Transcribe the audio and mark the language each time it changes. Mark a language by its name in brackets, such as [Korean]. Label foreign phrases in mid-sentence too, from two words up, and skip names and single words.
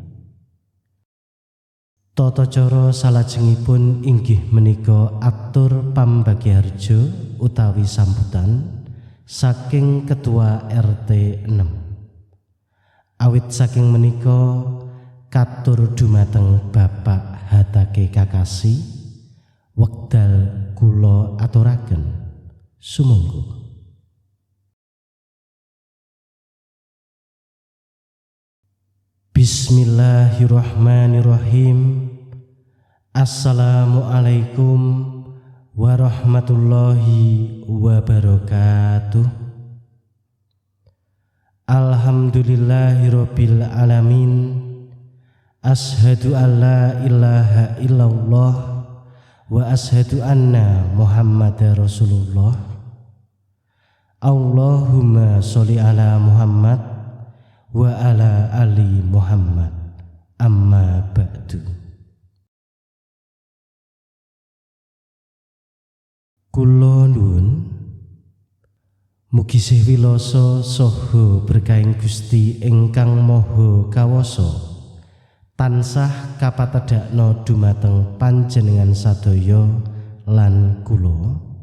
[Javanese] Tata cara salajengipun inggih menika atur pambagiharja utawi sambutan saking Ketua RT 6. Awit saking menika katur dumateng Bapak Hatake Kakasi, wekdal kula aturaken sumangga. [Arabic] بسم الله الرحمن الرحيم. السلام عليكم ورحمة الله وبركاته. الحمد لله رب العالمين. أشهد أن لا إله إلا الله وأشهد أن محمدا رسول الله. اللهم صل على محمد وعلى آل محمد، أما بعد. [Javanese] Kula nuwun mugi sih wilasa saha berkahing Gusti ingkang Maha Kawasa tansah kapatedhakna dumateng panjenengan sadaya lan kula.